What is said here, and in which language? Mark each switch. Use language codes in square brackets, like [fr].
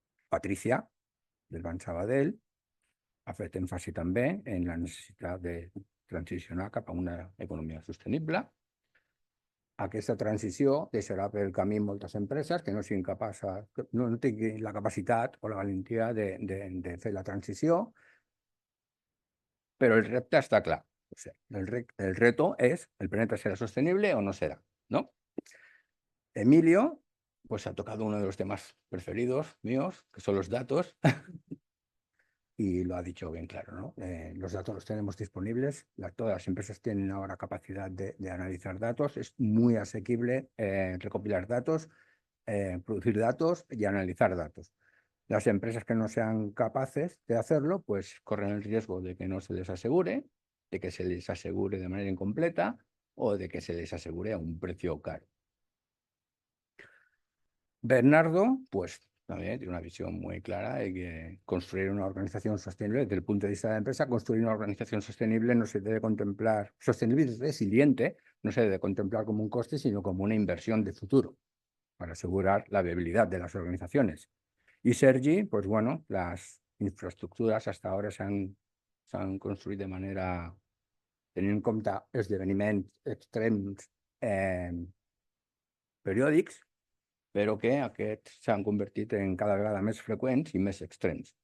[ca] Patricia, del Banc Sabadell, ha fet èmfasi també en la necessitat de transicionar cap a una economia sostenible. Aquesta transició deixarà pel camí moltes empreses que no siguin capaces, no tinguin la capacitat o la valentia de fer la transició, però el repte està clar. O sigui, [es] el reto és, el planeta será sostenible o no será, ¿no? Emilio, pues ha tocado uno de los temas preferidos míos, que son los datos, y lo ha dicho bien claro, ¿no? Los datos los tenemos disponibles, todas las empresas tienen ahora capacidad de analizar datos, es muy asequible recopilar datos, producir datos y analizar datos. Las empresas que no sean capaces de hacerlo, pues corren el riesgo de que no se les asegure, de que se les asegure de manera incompleta o de que se les asegure a un precio caro. Bernardo, pues también tiene una visión muy clara de que construir una organización sostenible, desde el punto de vista de la empresa, construir una organización sostenible no se debe contemplar, sostenible y resiliente, no se debe contemplar como un coste, sino como una inversión de futuro para asegurar la viabilidad de las organizaciones. Y Sergi, pues bueno, las infraestructuras hasta ahora se han [ca] construït de manera tenint en compte esdeveniments extrems periòdics, però que aquests s'han convertit en cada vegada més freqüents i més extrems.